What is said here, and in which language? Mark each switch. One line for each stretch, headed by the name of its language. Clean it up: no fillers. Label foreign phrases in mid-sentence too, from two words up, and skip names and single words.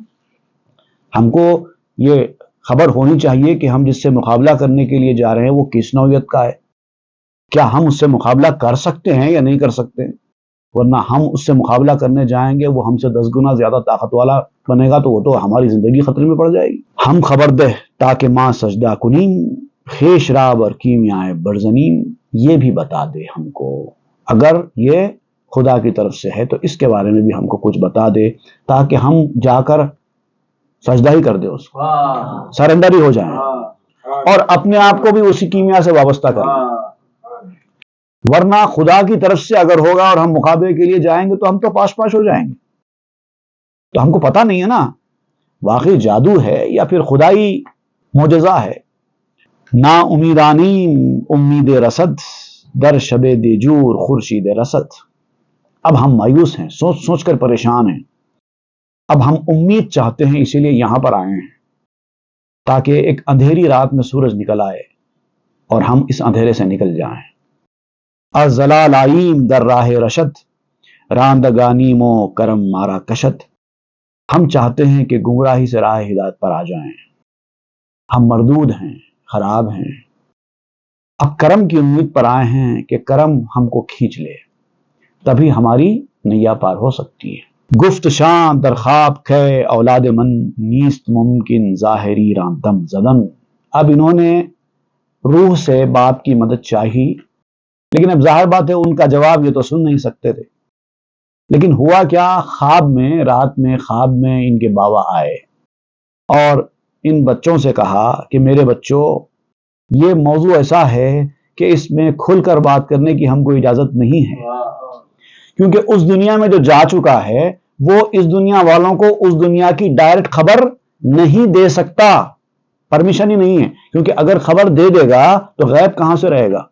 Urdu: ہم کو یہ خبر ہونی چاہیے کہ ہم جس سے مقابلہ کرنے کے لیے جا رہے ہیں وہ کس نوعیت کا ہے، کیا ہم اس سے مقابلہ کر سکتے ہیں یا نہیں کر سکتے، ورنہ ہم اس سے مقابلہ کرنے جائیں گے، وہ ہم سے 10 گنا زیادہ طاقت والا بنے گا تو وہ تو ہماری زندگی خطرے میں پڑ جائے گی۔
Persian: ہم خبر دہ تاکہ ماں سجدہ کنیم، خیش راب اور کیمیائے برزنیم۔
Urdu: یہ بھی بتا دے ہم کو، اگر یہ خدا کی طرف سے ہے تو اس کے بارے میں بھی ہم کو کچھ بتا دے تاکہ ہم جا کر سجدہ ہی کر دے، اس کو سرنڈر ہی ہو جائیں اور اپنے آپ کو بھی اسی کیمیا سے وابستہ کر لیں۔ ورنہ خدا کی طرف سے اگر ہوگا اور ہم مقابلے کے لیے جائیں گے تو ہم تو پاش پاش ہو جائیں گے۔ تو ہم کو پتہ نہیں ہے نا واقعی جادو ہے یا پھر خدائی معجزہ ہے۔
Persian: نا امیدانیم امید رسد، در شب دیجور خورشید رسد۔
Urdu: اب ہم مایوس ہیں، سوچ سوچ کر پریشان ہیں۔ اب ہم امید چاہتے ہیں، اسی لیے یہاں پر آئے ہیں تاکہ ایک اندھیری رات میں سورج نکل آئے اور ہم اس اندھیرے سے نکل جائیں۔
Persian: الزلال آئیم در راہ رشد، راندگانیم و کرم مارا کشد۔
Urdu: ہم چاہتے ہیں کہ گمراہی سے راہ ہدایت پر آ جائیں۔ ہم مردود ہیں، خراب ہیں، اب کرم کی امید پر آئے ہیں کہ کرم ہم کو کھینچ لے، تبھی ہماری نیا پار ہو سکتی ہے۔
Persian: گفت شان در خواب کھے اولاد من، نیست ممکن ظاہری راں دم زدن۔
Urdu: اب انہوں نے روح سے باپ کی مدد چاہی، لیکن اب ظاہر بات ہے ان کا جواب یہ تو سن نہیں سکتے تھے۔ لیکن ہوا کیا، خواب میں، رات میں خواب میں ان کے بابا آئے اور ان بچوں سے کہا کہ میرے بچوں، یہ موضوع ایسا ہے کہ اس میں کھل کر بات کرنے کی ہم کو اجازت نہیں ہے، کیونکہ اس دنیا میں جو جا چکا ہے وہ اس دنیا والوں کو اس دنیا کی ڈائریکٹ خبر نہیں دے سکتا، پرمیشن ہی نہیں ہے، کیونکہ اگر خبر دے دے گا تو غیب کہاں سے رہے گا؟